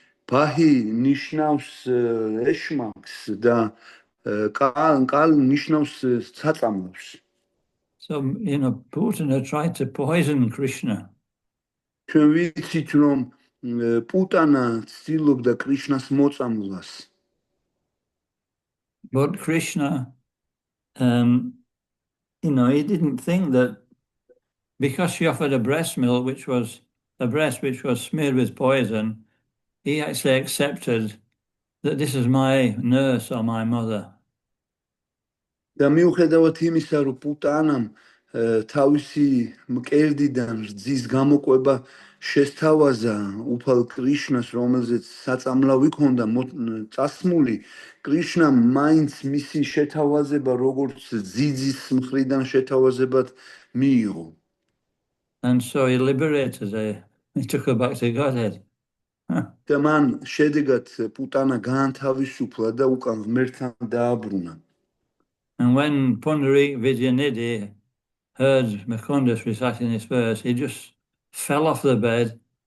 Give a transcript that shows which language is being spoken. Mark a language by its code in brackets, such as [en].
[ka] ბაჰი ნიშნავს ეშმაკს და კალ ნიშნავს საწამლავს. [en] So, you know, Putana tried to poison Krishna. [ka] ჩვენ ვიცით, რომ პუტანა ცდილობდა კრიშნას მოწამვლას. [en] But Krishna, you know, he didn't think that because she offered a breast milk, which was a breast which was smeared with poison, he actually accepted that this is my nurse or my mother. [ka] და მიუხედავად იმისა, რომ პუტანამ თავისი მკერდიდან რძის გამოყვება შესთავაზა უფალ კრიშნას, რომელზეც საწამლავი ჰქონდა წასმული, კრიშნამ მაინც მისი შეთავაზება როგორც ძიძის მხრიდან შეთავაზებად მიიღო. [en] And so he liberated her. He took her back to Godhead. [ka] და მან შედეგად პუტანა გაანთავისუფლა და უკან ღმერთთან დააბრუნა. [en] And when Pundarik Vidyanidhi heard Mukundas reciting this verse, he just fell off the bed